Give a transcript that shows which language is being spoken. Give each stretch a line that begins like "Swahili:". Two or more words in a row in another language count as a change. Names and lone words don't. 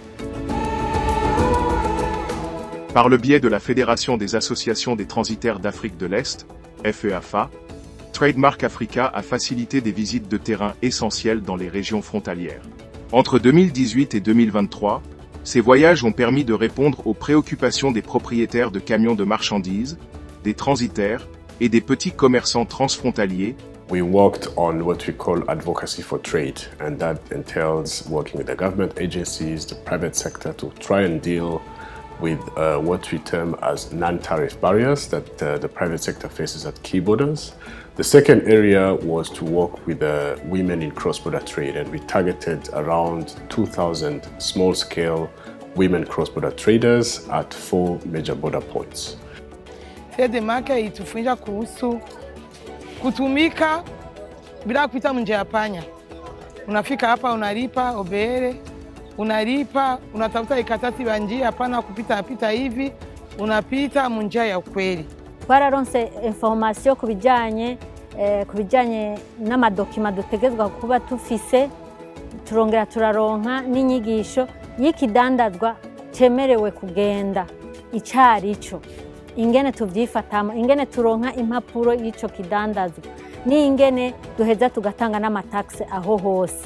French: Par le biais de la Fédération des associations des transitaires d'Afrique de l'Est, FEAFA, Trademark Africa a facilité des visites de terrain essentielles dans les régions frontalières. Entre 2018 et 2023, ces voyages ont permis de répondre aux préoccupations des propriétaires de camions de marchandises, des transitaires et des petits commerçants transfrontaliers.
English: We worked on what we call advocacy for trade, and that entails working with the government agencies, the private sector to try and deal with what we term as non-tariff barriers that the private sector faces at key borders. The second area was to work with women in cross-border trade, and we targeted around 2,000 small-scale women cross-border traders at 4 major border points.
Swahili: Trademark itufunza kuhusu kutumika bila kupita njia ya panya. Unafika hapa unalipa obere, unalipa, unatafuta ikatati ya njia, hapana kupita hivi, unapita njia ya kweli.
Rundi: Twararonse information kubijanye n'amadokima dutegezwa kuba tufise, turongera turaronka n'inyigisho y'ikidandazwa cemerewe kugenda icarico, ingene tuvyifatamo, ingene turonka impapuro y'ico kidandazwa, ni ingene duheza tugatanga n'amataxe aho hose.